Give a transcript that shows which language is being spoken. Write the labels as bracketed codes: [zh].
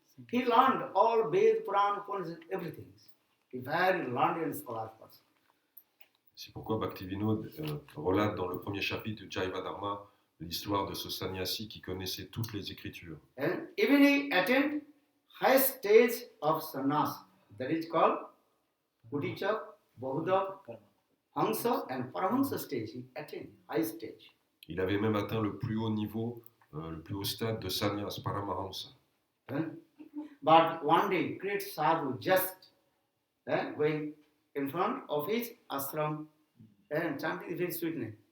[en] He learned all Ved, Puran, Upanishads, everything. He very learned and scholar person. [fr] C'est pourquoi Bhaktivinoda relate dans le premier chapitre de Jaiva Dharma l'histoire de ce sannyasi qui connaissait toutes les écritures. [en] And even he attained high stage of sannyas, that is called Buddhicca, Bahuda, Hamsa and Parahamsa stage. He attained high stage. [fr] Il avait même atteint le plus haut niveau, le plus haut stade de sannyas, Paramahamsa. [en] But one day, great sadhu just going in front of his ashram and chanting the very sweet name.